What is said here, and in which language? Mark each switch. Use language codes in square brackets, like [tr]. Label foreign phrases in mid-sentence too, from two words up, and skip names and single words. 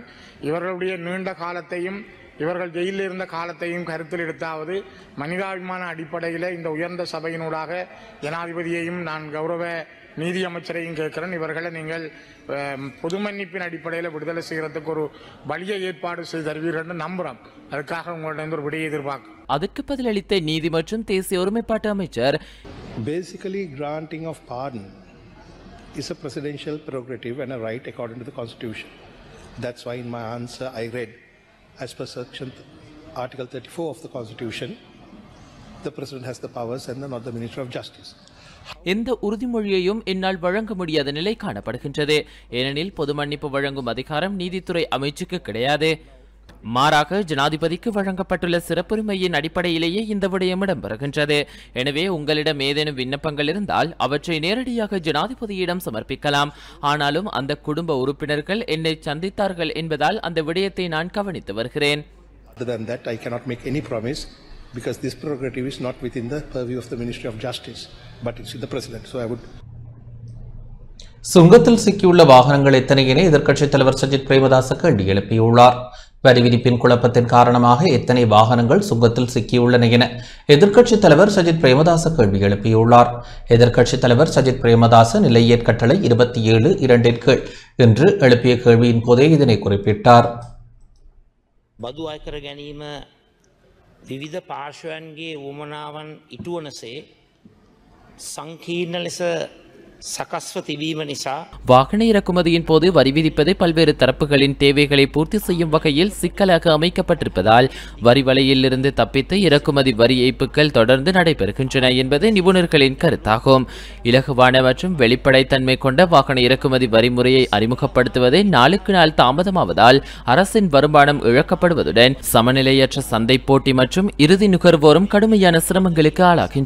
[ta] இவர்களுடைய நீண்ட காலத்தையும் இவர்கள் ஜெயிலில் இருந்த காலத்தையும் கருத்தில் எடுத்தாவது மனிதாபிமான அடிப்படையில் இந்த உயர்ந்த சபையினூடாக ஜனாதிபதியையும் நான் கௌரவ நீதி அமைச்சரையும் கேட்கிறேன். இவர்களை நீங்கள் பொது மன்னிப்பின் அடிப்படையில் விடுதலை செய்யறதுக்கு ஒரு வழியை ஏற்பாடு செய்து தருவீர்கள் என்று நம்புகிறோம். அதுக்காக உங்களிடம் ஒரு விடையை எதிர்பார்க்கும். அதற்கு பதிலளித்த நீதி மற்றும் தேசிய ஒருமைப்பாட்டு அமைச்சர், [en] Basically, granting of pardon is a presidential prerogative and a right according to the Constitution. That's why in my answer I read, as per section Article 34 of the Constitution, the President has the powers and not the Minister of Justice. [ta] எந்த உறுதிமொழியையும் என்னால் வழங்க முடியாத நிலை காணப்படுகின்றது. ஏனெனில் பொது மன்னிப்பு வழங்கும் அதிகாரம் நீதித்துறை அமைச்சுக்கு கிடையாது. மாறாக ஜனாதிபதிக்கு வழங்கப்பட்டுள்ள சிறப்புரிமையின் அடிப்படையிலேயே இந்த விடயம் இடம்பெறுகின்றது. எனவே உங்களிடம் ஏதேனும் விண்ணப்பங்கள் இருந்தால் அவற்றை நேரடியாக ஜனாதிபதியிடம் சமர்ப்பிக்கலாம். ஆனாலும் அந்த குடும்ப உறுப்பினர்கள் என்னை சந்தித்தார்கள் என்பதால் அந்த விடயத்தை நான் கவனித்து வருகிறேன். [en] Other than that, I cannot make any promise because this prerogative is not within the purview of the Ministry of Justice, but it's with the President. So I would. [ta] சுங்கத்தில் சிக்கியுள்ள வாகனங்கள் எத்தனை என எதிர்க்கட்சித் தலைவர் சஜித் பிரேமதாச கேள்வி எழுப்பியுள்ளார். வரி விதிப்பின் குழப்பத்தின் காரணமாக எத்தனை வாகனங்கள் சுங்கத்தில் சிக்கியுள்ளன என எதிர்க்கட்சித் தலைவர் சஜித் பிரேமதாச கேள்வி எழுப்பியுள்ளார். எதிர்க்கட்சித் தலைவர் சஜித் பிரேமதாச நிலையற் கட்டளை 27(2) கீழ் இன்று எழுப்பிய கேள்வியின் போதே இதனை குறிப்பிட்டார். [si] බදු අයකර ගැනීම විවිධ පාර්ශවයන්ගේ වුවමනාවන් ඉටුවනසේ සංකීර්ණ ලෙස சகஸ்வ திபீம நிசா [ta] வாகன இறக்குமதியின் போது வரி விதிப்பது பல்வேறு தரப்புகளின் தேவைகளை பூர்த்தி செய்யும் வகையில் சிக்கலாக அமைக்கப்பட்டிருப்பதால் வரி வலையிலிருந்து தப்பித்து இறக்குமதி வரி ஏய்ப்புகள் தொடர்ந்து நடைபெறுகின்றன என்பது நிபுணர்களின் கருத்தாகும். இலகுவான மற்றும் வெளிப்படைத்தன்மை கொண்ட வாகன இறக்குமதி வரி முறையை அறிமுகப்படுத்துவதை நாளுக்கு நாள் தாமதமாவதால் அரசின் வருமானம் இழக்கப்படுவதுடன் சமநிலையற்ற சந்தை போட்டி மற்றும் இறுதி நுகர்வோரும் கடுமையான சிரமங்களுக்கு ஆளாகின்றனர்.